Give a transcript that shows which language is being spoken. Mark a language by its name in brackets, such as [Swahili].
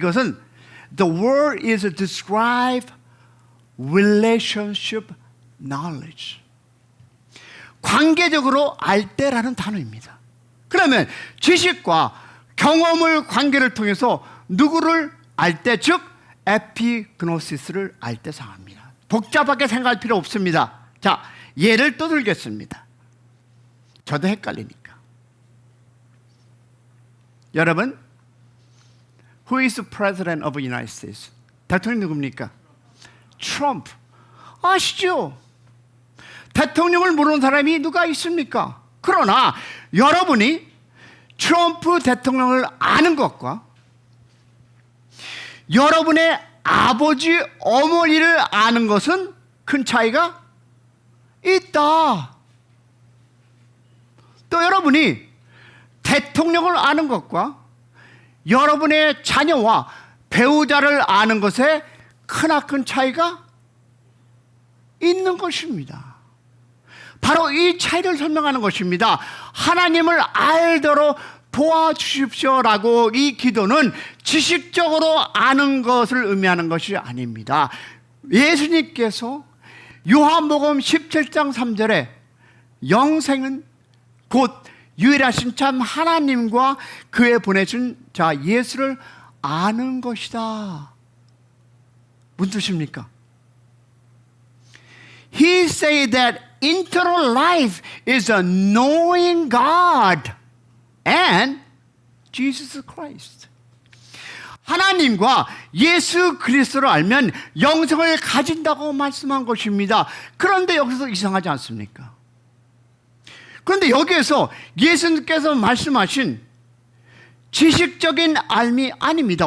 [Korean] 이것은 [English] The word is to describe relationship knowledge, [Korean] 관계적으로 알 때라는 단어입니다. 그러면 지식과 경험을, 관계를 통해서 누구를 알 때, 즉 에피그노시스를 알 때 사용합니다. 복잡하게 생각할 필요 없습니다. 자, 예를 또 들겠습니다. 저도 헷갈리니까. 여러분, [English] Who is the President of the United States? [Korean] 대통령 누굽니까? 트럼프. 아시죠? 대통령을 모르는 사람이 누가 있습니까? 그러나 여러분이 트럼프 대통령을 아는 것과 여러분의 아버지, 어머니를 아는 것은 큰 차이가 있다. 또 여러분이 대통령을 아는 것과 여러분의 자녀와 배우자를 아는 것에 크나큰 차이가 있는 것입니다. 바로 이 차이를 설명하는 것입니다. 하나님을 알도록 도와주십시오라고, 이 기도는 지식적으로 아는 것을 의미하는 것이 아닙니다. 예수님께서 요한복음 17장 3절에 영생은 곧 유일하신 참 하나님과 그의 보내신 자 예수를 아는 것이다. 무슨 뜻입니까? [English] He said that eternal life is a knowing God and Jesus Christ. [Korean] 하나님과 예수 그리스도를 알면 영생을 가진다고 말씀한 것입니다. 그런데 여기서 이상하지 않습니까? 그런데 여기에서 예수님께서 말씀하신 지식적인 알미 아닙니다.